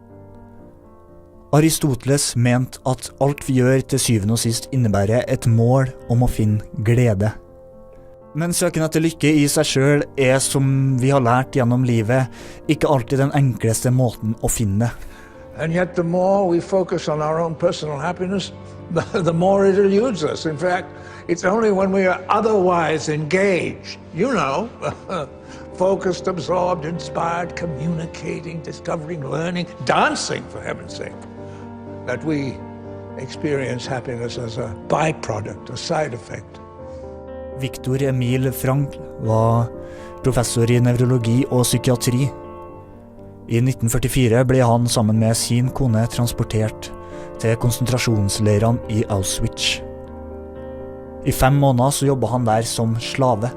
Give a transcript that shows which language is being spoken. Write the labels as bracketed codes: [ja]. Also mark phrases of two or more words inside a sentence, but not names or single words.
[no] Aristoteles mente at alt vi gjør til syvende og sist innebærer et mål om å finne glede. Men søken etter lykke i seg selv er, som vi har lært gjennom livet, ikke alltid den enkleste måten å finne det. [en] And yet the more we focus on our own personal happiness, the more it eludes us. In fact, it's only when we are otherwise engaged, focused, absorbed, inspired, communicating, discovering, learning, dancing, for heaven's sake, that we experience happiness as a byproduct, a side effect. [no] Viktor Emil Frankl var professor i nevrologi og psykiatri. I 1944 ble han sammen med sin kone transportert til konsentrasjonsleirene i Auschwitz. I 5 måneder så jobbet han der som slave.